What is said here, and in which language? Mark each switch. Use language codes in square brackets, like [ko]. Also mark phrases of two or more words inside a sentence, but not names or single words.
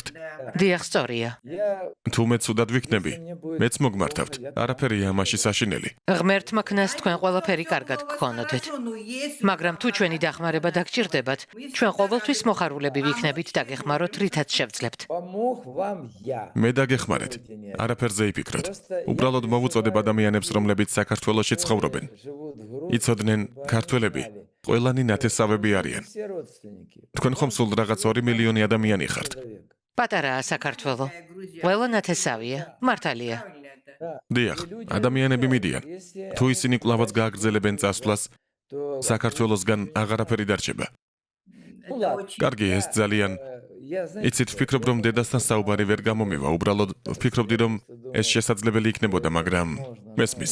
[ka] დიახ, სწორია. თუ მეც უდად ვიქნები, მეც მოგმართავთ. არაფერია ამაში საშინელი. ღმერთმა ქნას თქვენ ყველაფერი კარგად გქონოდეთ. მაგრამ თუ ჩვენი დახმარება დაგჭირდებათ, ჩვენ ყოველთვის მოხარულები ვიქნებით დაგეხმაროთ, რითაც შევძლებთ. [ru] Помог вам я. [ka] მე დაგეხმარეთ. არაფერზე იფიქროთ. უბრალოდ მოვუწოდებ ადამიანებს, რომლებიც საქართველოში ცხოვრობენ. იცოდნენ, ქართველები ყველანი ნათესავები არიან. [ru] Все родственники. [ka] თქვენ ხომ სულ რაღაც 2 მილიონი ადამიანი ხართ. პატარაა საქართველო. ყველა ნათესავია, მართალია. დიახ, ადამიანები მიდიან. თუ ისინი კვლავაც გააგრძელებენ წასვლას, საქართველოსგან აღარაფერი დარჩება. კარგი, ეს ძალიან იცით, ვფიქრობ, რომ დედასთან საუბარი ვერ გამომივა, უბრალოდ ვფიქრობდი, რომ ეს შესაძლებელი იქნებოდა, მაგრამ მესმის.